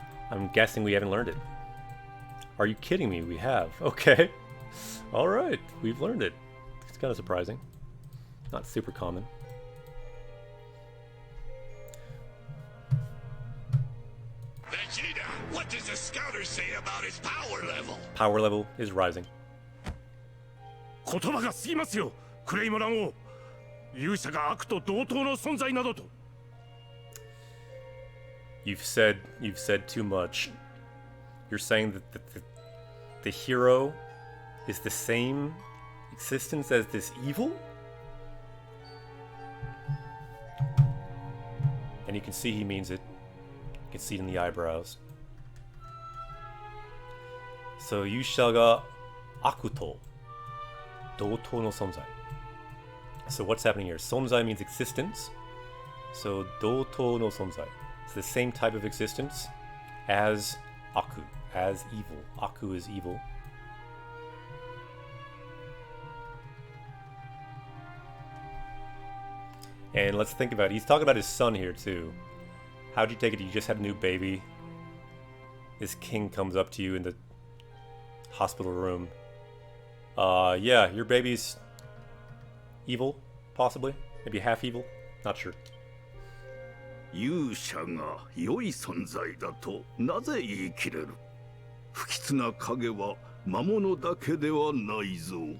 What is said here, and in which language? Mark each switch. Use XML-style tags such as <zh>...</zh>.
<en>I'm guessing we haven't learned it. Are you kidding me? We have. Okay. Alright, we've learned it. It's kind of surprising. Not super common. Vegeta, what does the scouter say about his power level? Power level is rising.</en> <ja>言葉が過ぎますよ、クレイモラン王。勇者が悪と同等の存在などと。</ja> <en>You've said too much. You're saying that the hero is the same existence as this evil? And you can see he means it. You can see it in the eyebrows.</en> <ja>So Yusha ga akuto doutou no sonzai.</ja> <en>So what's happening here?</en> <ja>Sonzai</ja> <en>means existence. So</en> <ja>doutou no sonzai.</ja> <en>It's the same type of existence as Aku, as evil. Aku is evil. And let's think about it. He's talking about his son here too. How'd you take it? You just had a new baby. This king comes up to you in the hospital room. Yeah, your baby's evil, possibly. Maybe half evil. Not sure.</en> <ja>勇者が良い存在だとなぜ言い切れる？不吉な影は魔物だけではないぞ。</ja>